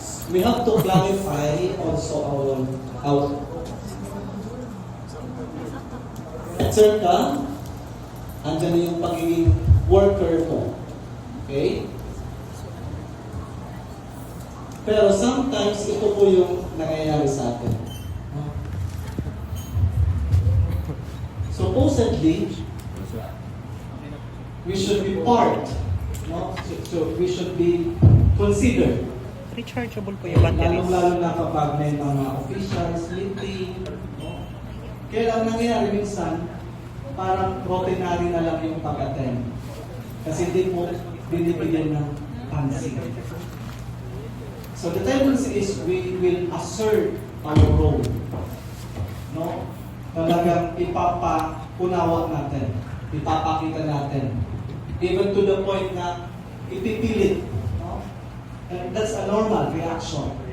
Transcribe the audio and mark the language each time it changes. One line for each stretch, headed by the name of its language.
English: We have to clarify also our answer ka,
Filipino: andyan yung pagiging worker ko. Okay? Pero sometimes, ito po yung nangyayari sa atin.
English: Supposedly, we should be part. No? So we should be considered.
Filipino: Rechargeable po yung batteries. Lalo na kapag may mga officials, meeting. No? Kaya ang nangyayari minsan, parang ordinary na lang yung pag-attend. Kasi hindi mo binibigyan ng pansin.
English: So the tendency is we will assert our role.
Filipino: No? Talagang ipapakunawa natin. Ipapakita natin.
English: Even to the point
Filipino: na ipipilit. No?
English: And that's a normal reaction.